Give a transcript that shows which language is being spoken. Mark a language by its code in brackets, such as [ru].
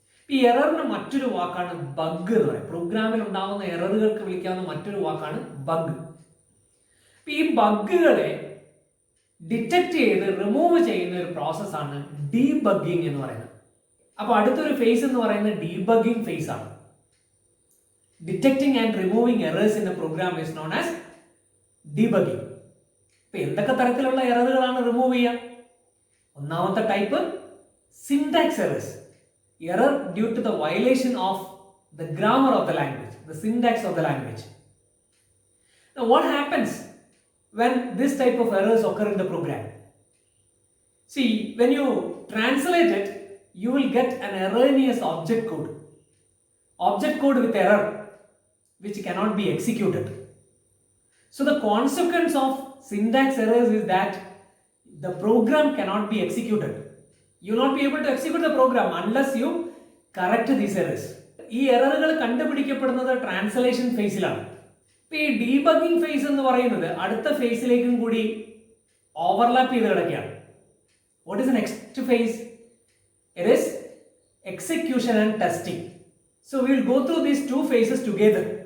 [ml] ഈ എററിന് മറ്റൊരു വാക്കാണ് ബഗ് എന്ന് പറയും. പ്രോഗ്രാമിൽ ഉണ്ടാവുന്ന എററുകൾക്ക് വിളിക്കാവുന്ന മറ്റൊരു വാക്കാണ് ബഗ്. ഈ ബഗ്ഗുകളെ ഡിറ്റക്ട് ചെയ്ത് റിമൂവ് ചെയ്യുന്ന ഒരു പ്രോസസ്സാണ് ഡീബഗ്ഗിങ് എന്ന് പറയുന്നത്. അപ്പൊ അടുത്തൊരു ഫേസ് എന്ന് പറയുന്നത് ഡീബഗ്ഗിങ് ഫേസ് ആണ്. [en] Detecting and removing errors in a program is known as debugging. [ml] ഇപ്പൊ എന്തൊക്കെ തരത്തിലുള്ള എററുകളാണ് റിമൂവ് ചെയ്യുക? ഒന്നാമത്തെ type [en] Syntax errors, error due to the violation of the grammar of the language, the syntax of the language. Now what happens when this type of errors occur in the program? See, when you translate it, you will get an erroneous object code with error which cannot be executed. So the consequence of syntax errors is that the program cannot be executed. You will not be able to execute the program unless you correct these errors. [ml] ഈ എററുകൾ കണ്ടുപിടിക്കപ്പെടുന്നത് translation ഫേസിലാണ്. ഇപ്പൊ ഈ debugging face എന്ന് പറയുന്നത് അടുത്ത ഫേസിലേക്കും കൂടി overlap ചെയ്ത് കിടക്കുകയാണ്. [en] What is the next phase? It is execution and testing. So we will go through these two phases together.